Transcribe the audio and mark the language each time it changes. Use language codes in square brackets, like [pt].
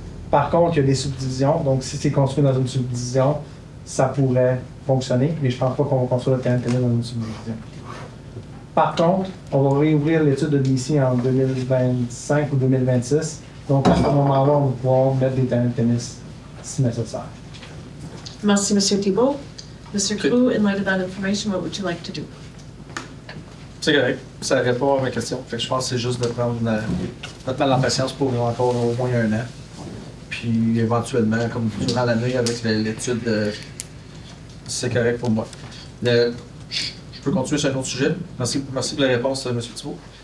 [fr] Par contre, il y a des subdivisions. Donc, si c'est construit dans une subdivision, ça pourrait fonctionner, mais je ne pense pas qu'on va construire le terrain de tennis dans une subdivision. Par contre, on va réouvrir l'étude de DC en 2025 ou 2026. Donc, à ce moment-là, on va pouvoir mettre des terrains de tennis si nécessaire. Merci, M. Thibault. Mr. [en] Cou, in light of that information, what would you like to do? [fr] C'est correct. Ça répond à ma question. Fait que je pense que c'est juste de prendre notre mal en patience pour encore au moins un an. Puis éventuellement, comme durant l'année, avec l'étude, c'est correct pour moi. Je peux continuer sur un autre sujet. Merci pour la réponse, M. Thibault.